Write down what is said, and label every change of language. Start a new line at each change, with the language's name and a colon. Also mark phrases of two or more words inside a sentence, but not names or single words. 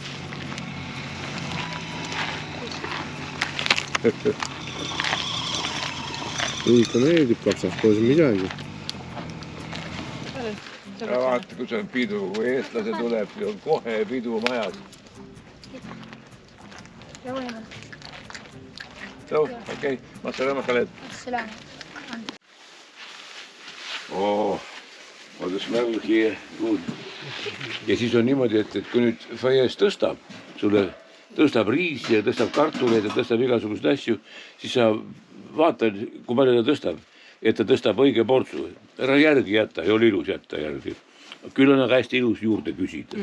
Estonian: Ikka meeldib kapsas, pole siin midagi. Vaata, kui see on pidu, kui eestlase tuleb, siis on kohe pidu majas.
Dutch: Zo, okei. Mag helemaal gelet. Oh, wat een smell hier. Goed.
Estonian: Ja siis on niimoodi, et kui nüüd Fajes tõstab, sulle tõstab riisi ja tõstab kartuleid ja tõstab igasugust asju, siis sa vaatad, kui palju ta tõstab, et ta tõstab õige portsu. Ära järgi jätta, ei ole ilus jätta järgi. Küll on aga hästi ilus juurde küsida.